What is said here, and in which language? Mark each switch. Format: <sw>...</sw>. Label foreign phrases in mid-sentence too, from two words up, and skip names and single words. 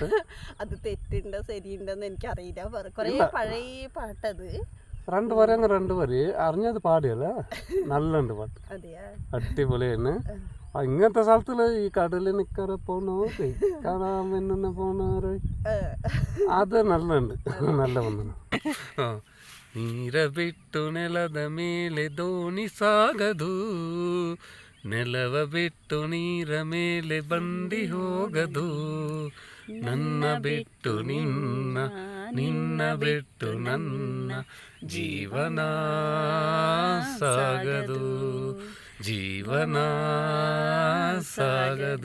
<ml>അത് തെറ്റുണ്ടോ ശരിയുണ്ടോന്ന് എനിക്കറിയില്ല, കൊറേ പഴയ പാട്ടത്. രണ്ട് വരി അറിഞ്ഞത് പാടിയല്ല, നല്ലുണ്ട് പാട്ട്. അതെയാ, അടിപൊളിയാണ്. ഇങ്ങനത്തെ സ്ഥലത്തില് ഈ കടലിനിക്കര പോണോര്, കാണാൻ പെണ്ണിന് പോണോര്, അത് നല്ലുണ്ട്, നല്ല വന്നു.</ml> <kn>ನೀರ ಬಿಟ್ಟು ನೆಲದ ಮೇಲೆ ದೋಣಿ ಸಾಗದು, ನೆಲವ ಬಿಟ್ಟು ನೀರ ಮೇಲೆ ಬಂಡಿ ಹೋಗದು, ನನ್ನ ಬಿಟ್ಟು ನಿನ್ನ, ನಿನ್ನ ಬಿಟ್ಟು ನನ್ನ ಜೀವನ ಸಾಗದು, ಜೀವನ ಸಾಗದು.</kn>